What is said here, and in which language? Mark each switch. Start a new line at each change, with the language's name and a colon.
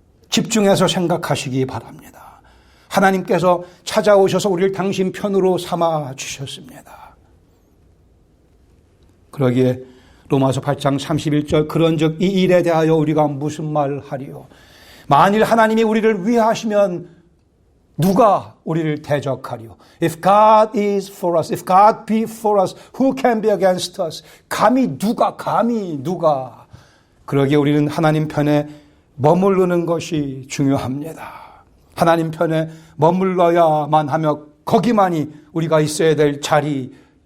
Korean: 집중해서 생각하시기 바랍니다. 하나님께서 찾아오셔서 우리를 당신 편으로 삼아 주셨습니다. 그러기에 로마서 8장 31절 그런즉 이 일에 대하여 우리가 무슨 말을 하리요? 만일 하나님이 우리를 위하시면 누가 우리를 대적하리요?
English: If God is for us, if God be for us, who can be against us?
Korean: 감히 누가? 그러기에 우리는 하나님 편에 머무르는 것이 중요합니다. 하나님 편에 머물러야만 하며 거기만이 우리가 있어야 될 자리입니다.